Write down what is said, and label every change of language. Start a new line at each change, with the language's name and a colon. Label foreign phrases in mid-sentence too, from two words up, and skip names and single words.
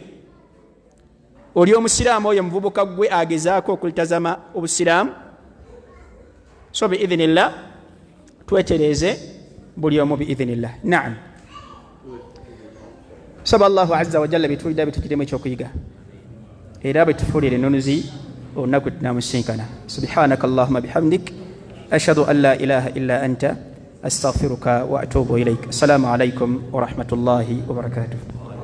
Ganda: Oli omusiraamu oyo muvubuka gwe agezaako okulitazama obusiraamu. So biidhinillah twetereze buli omu biidhinillah. Naam. Saba Allahu
Arabic: عز وجل
Ganda: bitulida bitugiremu ekyokuyiga era bitufuulire ennunuzi olunaku tunamusinkana.
Arabic: سبحانك اللهم وبحمدك أشهد أن لا إله إلا أنت أستغفرك وأتوب إليك. السلام عليكم ورحمة الله وبركاته.